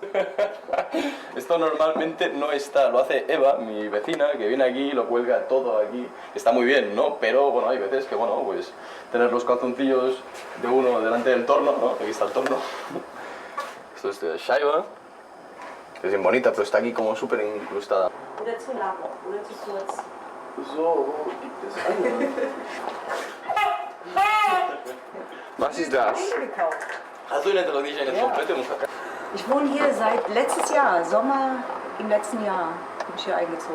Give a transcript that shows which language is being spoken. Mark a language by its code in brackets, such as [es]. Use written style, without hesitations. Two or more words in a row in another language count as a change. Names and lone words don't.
[es] Esto normalmente no está, lo hace Eva, mi vecina, que viene aquí y lo cuelga todo aquí. Está muy bien, ¿no? Pero bueno, hay veces que, bueno, pues tener los calzoncillos de uno delante del torno, ¿no? Aquí está el torno. Esto es de Scheibe, que es bien bonita, pero está aquí como súper incrustada. [de] Oder zu lang, oder zu kurz. So, gibt es andere. Was ist das? Hast du nicht die eine komplette Musik? Ich wohne hier seit letztes Jahr, Sommer im letzten Jahr bin ich hier eingezogen.